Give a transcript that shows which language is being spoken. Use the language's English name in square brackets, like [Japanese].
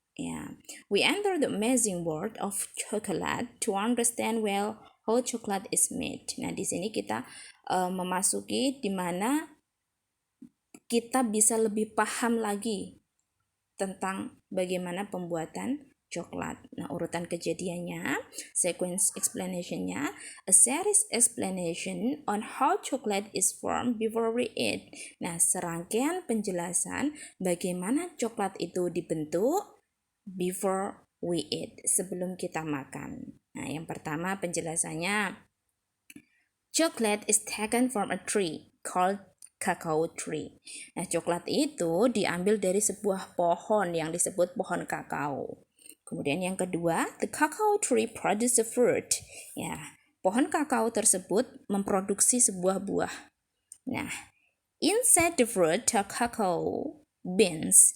[English] Ya, we enter the amazing world of chocolate to understand well how chocolate is made. [Indonesian] Nah, di sini kita memasuki di mana kita bisa lebih paham lagi tentang bagaimana pembuatan coklat. Nah, urutan kejadiannya, [English] sequence explanationnya, a series explanation on how chocolate is formed before we eat. [Indonesian] Nah, serangkaian penjelasan bagaimana coklat itu dibentuk [English] before we eat, [Indonesian] sebelum kita makan. Nah, yang pertama penjelasannya, [English] chocolate is taken from a tree called cacao tree. [Indonesian] Nah, coklat itu diambil dari sebuah pohon yang disebut pohon kakao. Kemudian yang kedua, [English] the cacao tree produces a fruit. [Indonesian] Ya, pohon kakao tersebut memproduksi sebuah buah. [English] Nah, inside the fruit are cacao beans.